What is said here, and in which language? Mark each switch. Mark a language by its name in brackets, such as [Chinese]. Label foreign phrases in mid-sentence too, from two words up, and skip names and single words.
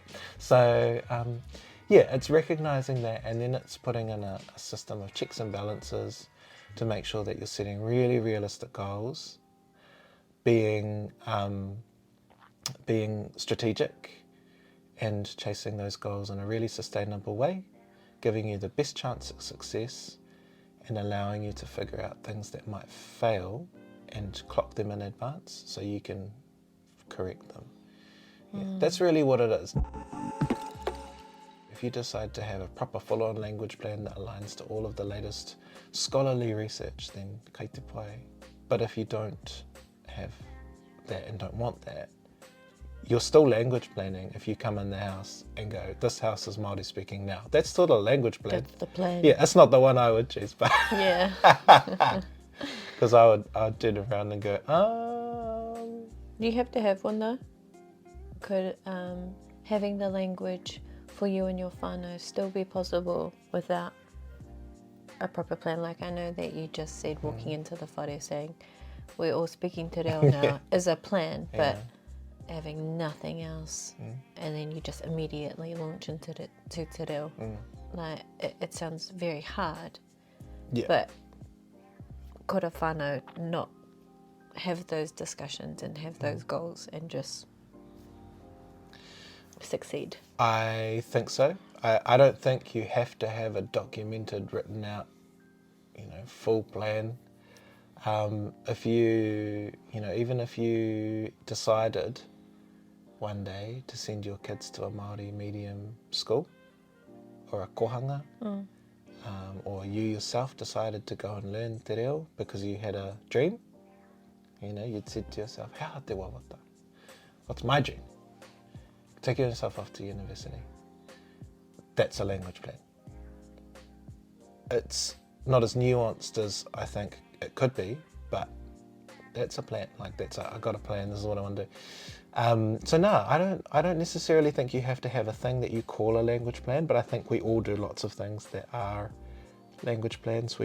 [English] So yeah, it's recognizing that, and then it's putting in a system of checks and balances to make sure that you're setting really realistic goals, being strategic and chasing those goals in a really sustainable way, giving you the best chance of success and allowing you to figure out things that might fail and clock them in advance so you can correct them. Yeah, that's really what it is. If you decide to have a proper full-on language plan that aligns to all of the latest scholarly research, then [Māori] kei te pai. [English] But if you don't have that and don't want that, you're still language planning if you come in the house and go, this house is Māori speaking now. That's still a language plan. That's the plan. Yeah, it's not the one I would choose, but Yeah. because I'd turn around and go, You have to have one though. Could having the language for you and your whānau still be possible without a proper plan? Like, I know that you just said walking into the whare saying we're all speaking [Māori] te reo [English] now is a plan, but having nothing else and then you just immediately launch into [Māori] te reo, [English] like it sounds very hard. Yeah. But could a whānau not have those discussions and have those goals and just succeed? I think so. I don't think you have to have a documented, written out, full plan. If you, even if you decided one day to send your kids to a Māori medium school or a kohanga, or you yourself decided to go and learn [Māori] te reo [English] because you had a dream, you'd said to yourself, [Māori] hea te wawata, [English] what's my dream? Taking yourself off to university. That's a language plan. It's not as nuanced as I think it could be, but that's a plan. Like, I got a plan, this is what I want to do. So no, I don't necessarily think you have to have a thing that you call a language plan, but I think we all do lots of things that are language plans.